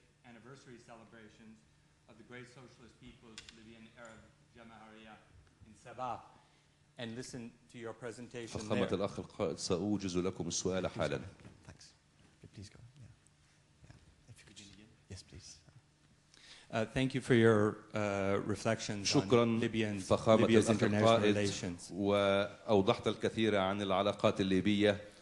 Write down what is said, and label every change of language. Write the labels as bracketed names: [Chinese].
[English] Celebrations of the great socialist people's Libyan Arab Jamahariya in Sabah, and listen to your presentation there. [Arabic] فخامة الأخ القائد سأوجز لكم السؤال حالا. [English] Thanks. Please go. If you could just begin. Yes, please. Thank you for your reflections on Libya's international relations. [Arabic] وأوضحت الكثير عن العلاقات الليبية.